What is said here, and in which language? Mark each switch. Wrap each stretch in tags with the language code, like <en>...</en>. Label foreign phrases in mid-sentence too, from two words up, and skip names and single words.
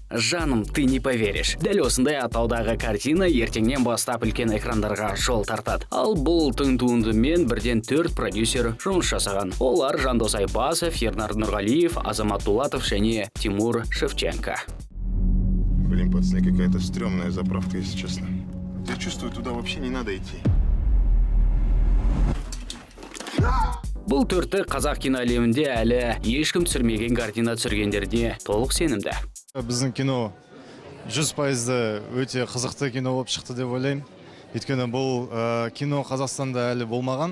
<ru>Жаным, ты не поверишь.</ru> <kk>Дәл осындай атаудағы картина ертеңнен бастап үлкен экрандарға жол тартады. Ал бұл тың туындымен бірден 4 продюсер жұмыс жасаған. Олар Жандос Айбасов, Ернар Нұрғалиев, Азамат Дулатов және Тимур Шевченко.</kk> <ru>Блин, пацаны, какая-то стрёмная заправка, если честно. Я чувствую, туда вообще не надо идти.</ru> <kk>Бұл төрті қазақ киноәлемінде әлі ешкім түсірмеген картина түсіргендерде толық сенімді. Біздің кино 100% өте қызықты кино болып шықты деп ойлаймын. Өйткені бұл кино Қазақстанда әлі болмаған.</kk>